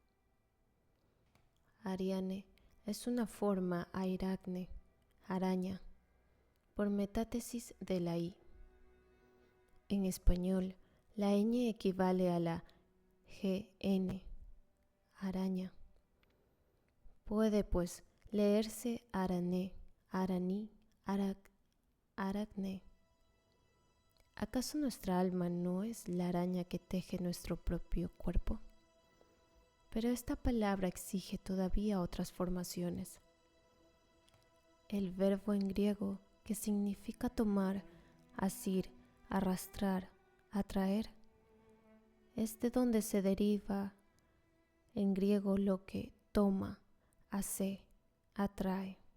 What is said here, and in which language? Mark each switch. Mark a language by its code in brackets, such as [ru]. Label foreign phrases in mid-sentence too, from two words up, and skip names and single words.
[es] Ariane es una forma airacne, araña, por metátesis de la I. En español, la ñ equivale a la gn, araña. Puede, pues, leerse arané, araní, aracne. ¿Acaso nuestra alma no es la araña que teje nuestro propio cuerpo? Pero esta palabra exige todavía otras formaciones. El verbo en griego, que significa tomar, asir, arrastrar, atraer, es de donde se deriva en griego lo que toma, hace, atrae.